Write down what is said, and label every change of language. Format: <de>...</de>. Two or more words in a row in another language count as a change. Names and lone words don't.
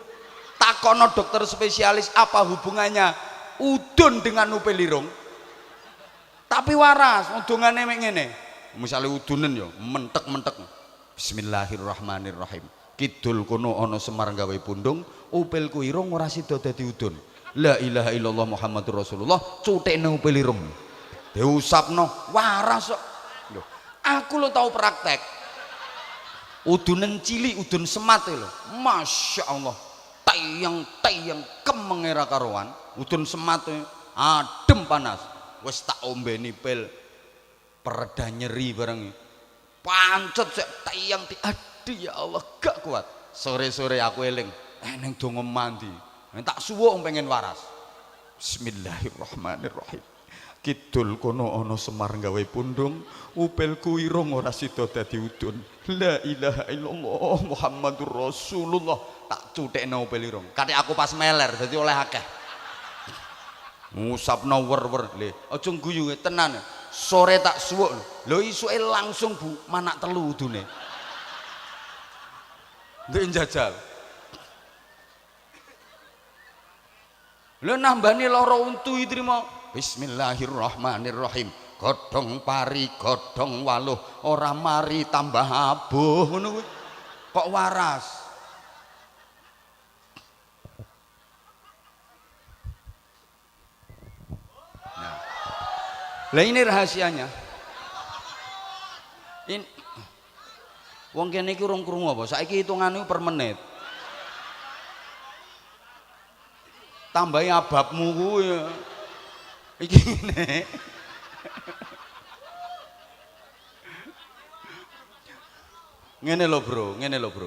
<jv>Takono dokter spesialis</jv> <id>apa hubungannya</id> <jv>udun dengan upil lirung? Tapi waras, udungane mek ngene. Misale udunen ya mentek-mentek. Bismillahirrahmanirrahim. Kidul kono ana Semar gawe pundung, upilku irung ora sida dadi udun.</jv> <ar>لا إله إلا الله محمد رسول الله,</ar> <jv>cutekne upil irung. Diusapno waras kok. Aku lo tahu praktek. Udunan cilik, udun semat lho.</jv> <ar>ما شاء الله.</ar> <jv>Tayang kemengera karuan. Udun semat adem panas. Wes tak ombeni pil pereda nyeri bareng. Pancet sik tayang aduh</jv> <ar>يا الله</ar> <jv>gak kuat. Sore-sore aku eling neng donga mandi. Tak suwuk pengen waras. Bismillahirrahmanirrahim. Kidul kono ana Semar gawe pundung, upilku irung ora sida dadi udun.</jv> <ar>لا إله إلا الله محمد رسول الله.</ar> <jv>Tak cutekno upil irung. Kate aku pas meler dadi oleh akeh. Ngusapno wer-wer. Le, aja guyu tenan. Sore tak suwuk. Lho isuke langsung Bu, manak telu udune. Ndek njajal. Lho nambani lara untu iki trimo. Bismillahirrahmanirrahim. Godhong pari, godhong waluh, ora mari tambah abuh ngono kuwi. Kok waras. Nah.</jv> <id>Lah ini rahasianya.</id> <jv>Ini wong kene iki urung krungu apa? Saiki hitungane per menit. Tambahi ababmu kuwi. Iki ngene. Ngene lho bro.</jv>